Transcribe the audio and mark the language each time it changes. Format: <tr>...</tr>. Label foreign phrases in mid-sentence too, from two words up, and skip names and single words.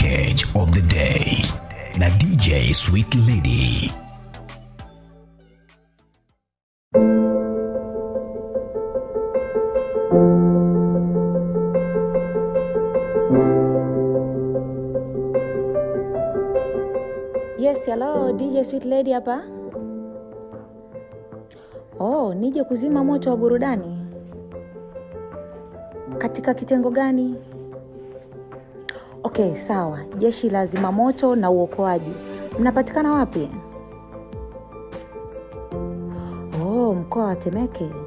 <en>Package of the day na DJ Sweet Lady. Yes, hello, DJ Sweet Lady hapa.</en> <sw>Oh, nije kuzima moto wa burudani. Katika kitengo gani? Okay, sawa. Jeshi la zimamoto na uokoaji. Mnapatikana wapi? Oh, mkoa wa Temeke.</sw>